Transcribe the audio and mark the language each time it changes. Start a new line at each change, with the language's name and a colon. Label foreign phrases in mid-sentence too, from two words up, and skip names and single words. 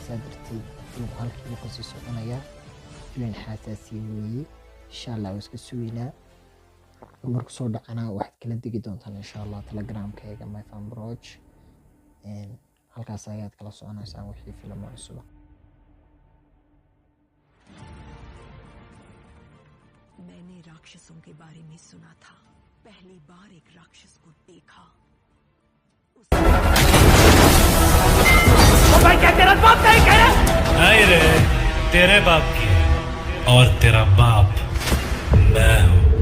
Somali: saa darteed filimku halkiiba kasii soconaya. filim xasaasiya weeye.
Arabic: إن شاء الله
Somali: waa iska sugaynaa. markuu soo dhacana waxaad kala degi doontaan
Arabic: إن شاء الله
Somali: telegramkayga myfanbroj. halkaas ayaad kala soconaysaan wixii filimo cusub.
Hindi: मैंने राक्षसों के बारे में सुना था। पहली बार एक राक्षस को देखा। ओ भाई क्या तेरा बाप नहीं कह रहा? नहीं रे, तेरे बाप की है और तेरा बाप मैं हूँ।